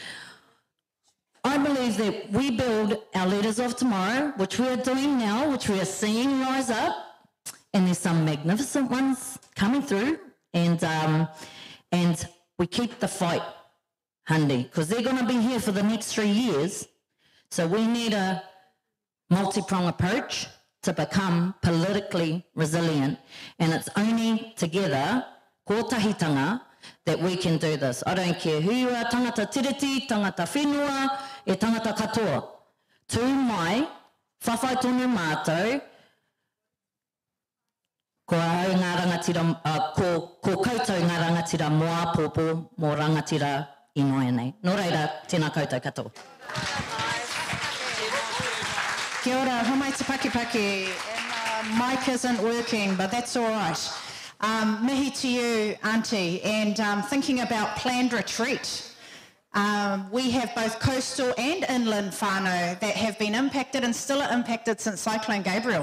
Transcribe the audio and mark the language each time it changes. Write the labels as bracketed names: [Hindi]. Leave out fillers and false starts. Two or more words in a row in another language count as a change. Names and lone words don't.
[English] I believe that we build our leaders of tomorrow, which we are doing now, which we are seeing rise up, and there's some magnificent ones coming through, and we keep the fight handy, because they're going to be here for the next 3 years. So we need a multi-pronged approach to become politically resilient, and it's only together, [Māori] ko tahitanga, [English] that we can do this. I don't care who you are, [Māori] tangata tiriti, tangata whenua, e tangata katoa. Tū mai, whawhai tonu mātou, ko ahau ngā rangatira, ko koutou ngā rangatira moa pōpō mō rangatira inoa nei. Nō reira, tēnā koutou katoa. Kia ora, homai te pakipaki. [English] And mic isn't working, but that's all right. Mihi to you, Auntie, and thinking about planned retreat. We have both coastal and inland whānau that have been impacted and still are impacted since Cyclone Gabriel.